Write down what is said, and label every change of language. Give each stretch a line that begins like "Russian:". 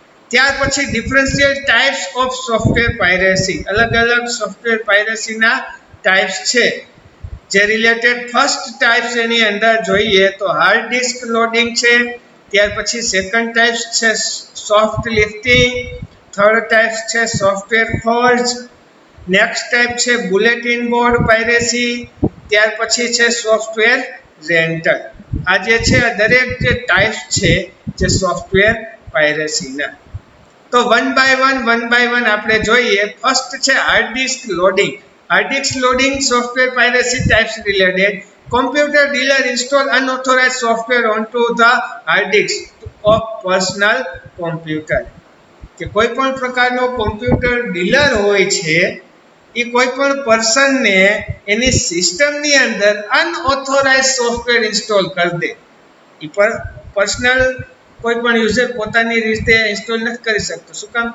Gujarati: ત્યાર પછી differential types of software પાયરેસી, અલગ અલગ સોફ્ટવેર પાયરેસીના ટાઈપ્સ છે, જે રિલેટેડ ફર્સ્ટ ટાઈપ્સ એની અંદર જોઈએ તો હાર્ડ ડિસ્ક લોડિંગ છે, ત્યાર પછી સેકન્ડ ટાઈપ્સ છે સોફ્ટ લિફ્ટિંગ, થર્ડ ટાઈપ્સ છે સોફ્ટવેર ફોર્જ, નેક્સ્ટ ટાઈપ છે બુલેટિન બોર્ડ પાયરેસી, ત્યાર પછી છે સોફ્ટવેર રેન્ટલ. આ જે છે આ દરેક જે ટાઈપ્સ છે જે સોફ્ટવેર પાયરેસીના. તો વન બાય વન આપણે જોઈએ. ફર્સ્ટ છે hard disk loading. Hard disk loading software પાયરેસી types related.
English: Computer dealer install unauthorized software onto the hard disk of personal computer.
Gujarati: કે કોઈ પણ પ્રકારનો કોમ્પ્યુટર ડીલર હોય છે એ કોઈ પણ પર્સનને એની સિસ્ટમની અંદર અનઓથોરાઇઝ સોફ્ટવેર ઇન્સ્ટોલ કરી દે. એ પર પર્સનલ કોઈ પણ યુઝર પોતાની રીતે ઇન્સ્ટોલ નથી કરી શકતો. શું કામ?